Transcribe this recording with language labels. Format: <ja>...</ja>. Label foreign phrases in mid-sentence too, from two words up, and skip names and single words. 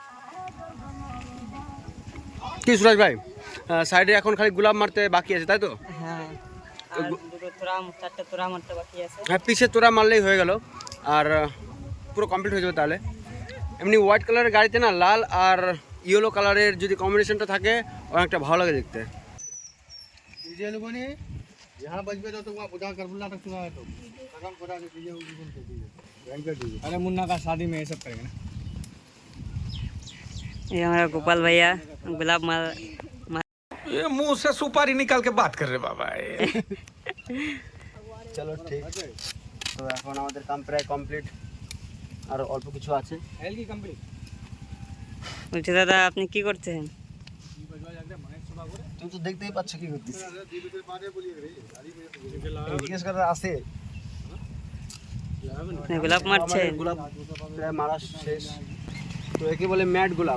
<bn>কি সুরাজ ভাই, সাইডে এখন খালি গোলাপ মারতে বাকি আছে, তাই তো? হ্যাঁ, আর দুটো তোরা, চারটে তোরা মারতে বাকি আছে। হ্যাঁ, পিছের তোড়া মারলেই হয়ে গেল, আর পুরো কমপ্লিট হয়ে যাবে তাহলে। এমনি</bn> <en>white color</en> <bn>গাড়িতে না লাল আর</bn> <en>yellow color</en> <bn>যদি কম্বিনেশনটা থাকে অনেকটা ভালো লাগে দেখতে।</bn> <hi>अरे मुन्ना का शादी में ये सब करेंगे ना। ये हमारा गोपाल भैया गुलाब माल ये मुंह से सुपारी निकाल के बात कर रहे बाबा।</hi> <bn>চলো ঠিক, তো এখন আমাদের কাম প্রায় কমপ্লিট, আর অল্প কিছু আছে। एल की कंप्लीट বলছি দাদা, আপনি কি করছেন? তুমি তো দেখতেই পাচ্ছ কি করতেছি। জিজ্ঞেস করার আছে, গোলাপ মারছেন? গোলাপ প্রায় মারা শেষ। তো একে বলে ম্যাট গোলাপ।</bn>